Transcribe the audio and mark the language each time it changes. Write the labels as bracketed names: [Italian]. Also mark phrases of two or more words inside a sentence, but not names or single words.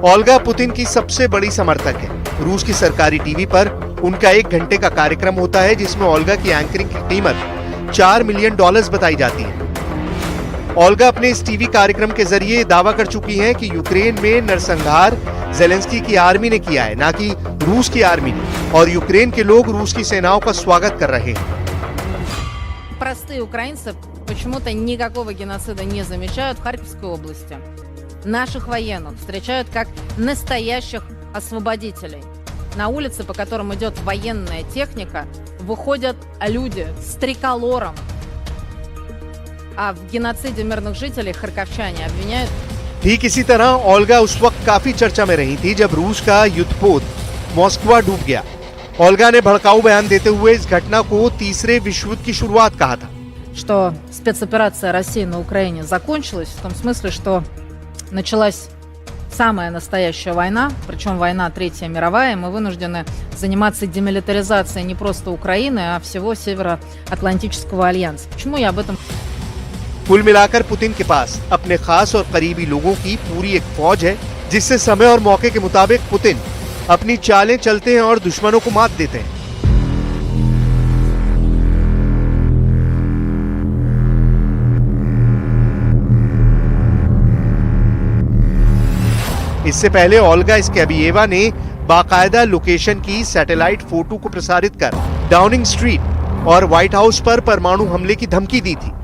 [Hindi] ओल्गा पुतिन की सबसे बड़ी समर्थक है। रूस की सरकारी टीवी पर उनका 1 घंटे का कार्यक्रम होता है, जिसमें ओल्गा की एंकरिंग की कीमत $4 मिलियन बताई जाती है। ओल्गा अपने इस टीवी कार्यक्रम के जरिए दावा कर चुकी हैं कि यूक्रेन में नरसंहार ज़ेलेंस्की की आर्मी ने किया है, ना कि रूस की आर्मी ने, और यूक्रेन के लोग रूस की सेनाओं का स्वागत कर रहे हैं। [Russian] Простые украинцы почему-то никакого геноцида не замечают в Харьковской области. Наших военных встречают как настоящих освободителей. На улице, по которым идет военная техника, выходят люди с триколором А в геноциде мирных жителей харьковчане обвиняют. [Hindi] ठीक इसी तरह ओल्गा उस वक्त काफी चर्चा में रही थी जब रूस का युद्धपोत मॉस्को डूब गया। ओल्गा ने भड़काऊ बयान देते हुए इस घटना को तीसरे विश्व युद्ध की शुरुआत कहा था। [Russian] Что спецоперация России на Украине закончилась в том смысле, что началась самая настоящая война, причем война Третья мировая, и мы вынуждены заниматься демилитаризацией не просто Украины, а всего Североатлантического альянса. Почему я об этом? [Hindi] कुल मिलाकर पुतिन के पास अपने खास और करीबी लोगों की पूरी एक फौज है, जिससे समय और मौके के मुताबिक पुतिन अपनी चालें चलते हैं और दुश्मनों को मात देते हैं। इससे पहले ओल्गा स्कैबिएवा ने बाकायदा लोकेशन की [English] satellite photo [Hindi] को प्रसारित कर डाउनिंग स्ट्रीट और व्हाइट हाउस पर परमाणु हमले की धमकी दी थी।